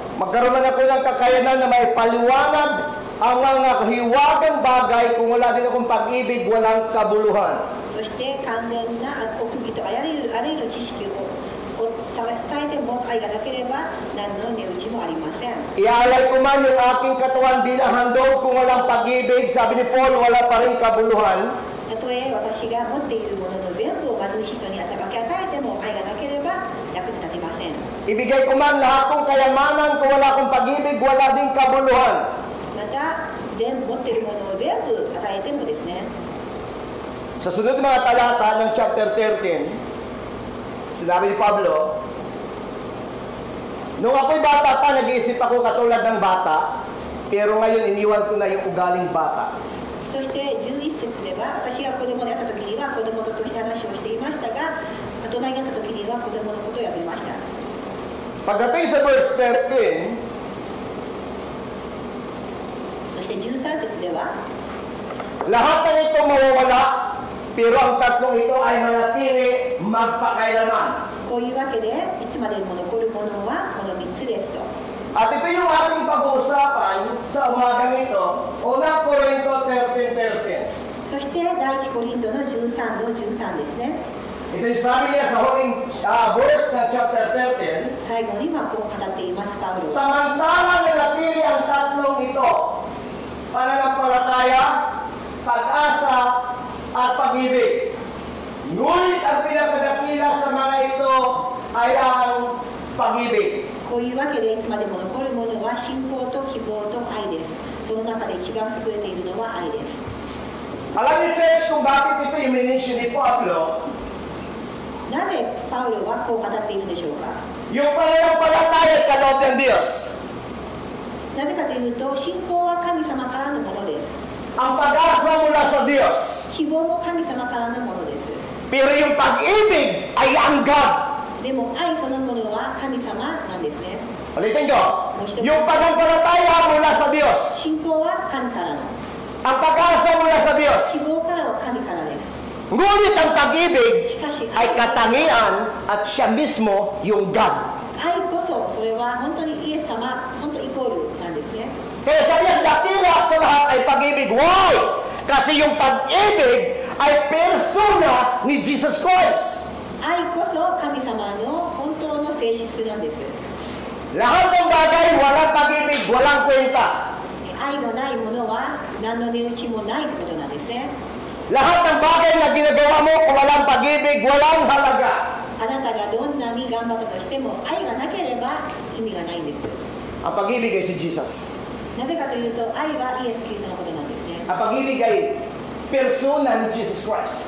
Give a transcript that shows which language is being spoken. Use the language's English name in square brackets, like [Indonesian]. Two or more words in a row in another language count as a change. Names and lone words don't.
[Filipino] Magkaroon man ako ng kakayanan na may paliwanag ang mga hiwagang bagay, kung wala din akong pag-ibig, walang kabuluhan. [Japanese] そして完全な奥義とあらゆる知識を伝えても愛がなければ何の値打ちもありません。 [Filipino] Iaalay ko man yung aking katawan bilang handog, kung walang pag-ibig, sabi ni Paul, wala pa rin kabuluhan. [Japanese] たとえ私が持っているものの全部を貧しい人に分け与えても愛がなければ役に立てません。 [Filipino] Ibigay ko man lahat kong kayamanan, kung wala akong pag-ibig, wala din kabuluhan. [Japanese] また全部持っているものを全部与えてもですね、 [Filipino] Sa sunod mga talata ng chapter 13, sinabi ni Pablo, nung ako'y bata pa, nag-iisip ako katulad ng bata, pero ngayon iniwan ko na yung ugaling bata. [Japanese] そして11節では私が子供であった時には子供として話をしていましたが、大人になった時には子供のことをやめました。 [Filipino] Pagdating sa verse 13, [Japanese] そして13節では [Filipino] lahat ng ito mawawala, pero ang tatlong ito ay manatili magpakailanman. [Japanese] こういうわけでいつまでも残るものはこの3つですと。 [Filipino] At ito yung ating pag-uusapan sa umagang ito, unang Corinto 13:13. [Japanese] そして第一コリントの13の13ですね。 [Filipino] Ito yung sabi niya sa huling verse ng chapter 13. [Japanese] 最後にこう語っていますパウロ。 [Filipino] Samantalang nanatili ang tatlong ito, pananampalataya, pag-asa, at pag-ibig. Ngunit ang pinakadakila sa mga ito ay ang pag-ibig. [Japanese] こういうわけでいつまでも残るものは信仰と希望と愛です。その中で一番優れているのは愛です。 [Filipino] Alam niyo, church, kung bakit ito yung minisyon ni Pablo, [Japanese] なぜパウロはこう語っているでしょうか。 [Filipino] yung pananampalataya at kaloob ng Diyos, [Japanese] なぜかというと信仰は神様からのものです。 [Filipino] ang pag-asa mula sa Diyos, [Japanese] 希望も神様からのものです。 [Filipino] pero yung pag-ibig ay ang God. [Japanese] でも愛そのものは神様なんですね。 [Filipino] Ulitin ko, yung pananampalataya mula sa Diyos, [Japanese] 信仰は神からの、 [Filipino] ang pag-asa mula sa [Japanese] 希 [Filipino] Diyos, [Japanese] 望からは神からです。 [Filipino] ngunit ang pag-ibig [Japanese] しかし [Filipino] ay katangian at siya mismo yung God. [Japanese] 愛こそそれは本当にイエス様、本当イコールなんですね。 [Filipino] Kaya sabi ang dakila sa lahat ay pag-ibig. [English] Why? [Filipino] Kasi yung pag-ibig ay persona ni Jesus Christ. [Japanese] 愛こそ神様の本当の性質なんです。 [Filipino] Lahat ng bagay, walang pag-ibig, walang kwenta. [Japanese] 愛のないものは何の値打ちもないことなんですね。 [Filipino] Lahat ng bagay na ginagawa mo, kung walang pag-ibig, walang halaga. [Japanese] あなたがどんなに頑張ったとしても愛がなければ意味がないんです。 [Filipino] Ang pag-ibig ay si Jesus. [Japanese] なぜかというと愛はイエス・キリストのことなんですね。 [Filipino] Ang pag-ibig ay persona ni Jesus Christ.